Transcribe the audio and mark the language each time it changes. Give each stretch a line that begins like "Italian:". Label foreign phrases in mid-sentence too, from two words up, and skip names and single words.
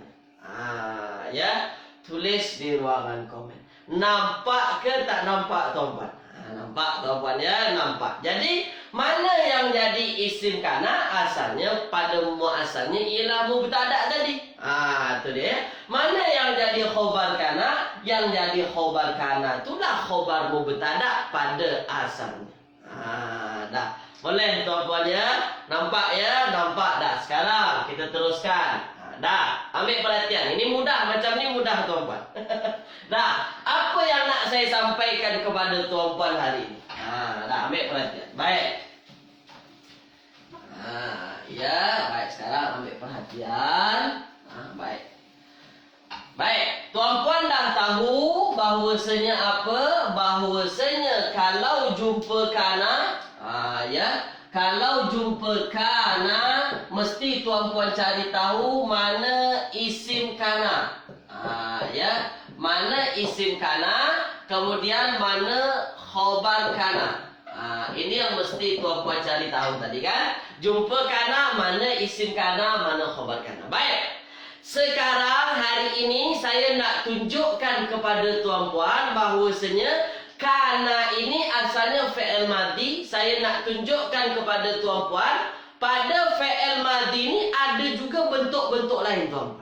Malay: Ya, tulis di ruangan komen. Nampak ke tak nampak, tuan-puan? Nampak, tuan-puan, ya, nampak. Jadi mana yang jadi
Arabic: اسم كان?
Malay: Asalnya pada asalnya ialah mubtada tadi. Itu dia. Mana yang jadi
Arabic: خبر كان?
Malay: Yang jadi
Arabic: خبر كان
Malay: itulah
Arabic: خبر المبتدأ
Malay: pada asalnya. Dah. Boleh, tuan-puan, ya? Nampak, ya? Nampak dah. Sekarang kita teruskan. Dah, ambil perhatian. Ini mudah, macam ni mudah, tuan-puan. Dah, apa yang nak saya sampaikan kepada tuan-puan hari ini? Dah, ambil perhatian. Baik. Ya, baik. Sekarang ambil perhatian. Baik. Baik, tuan-puan dah tahu bahawasanya apa? Bahawasanya kalau jumpa kana, ya, kalau jumpa kana, mesti tuan-puan cari tahu mana
Arabic: اسم كان.
Malay: Ya, mana
Arabic: اسم كان,
Malay: kemudian mana
Arabic: خبر كان.
Malay: Ini yang mesti tuan-puan cari tahu tadi kan. Jumpa kana, mana
Arabic: اسم كان,
Malay: mana
Arabic: خبر كان.
Malay: Baik. Sekarang hari ini saya nak tunjukkan kepada tuan-puan bahawasanya kana ini asalnya
Arabic: فعل ماضي.
Malay: Saya nak tunjukkan kepada tuan-puan pada
Arabic: فعل ماضي
Malay: ini ada juga bentuk-bentuk lain, tuan-puan.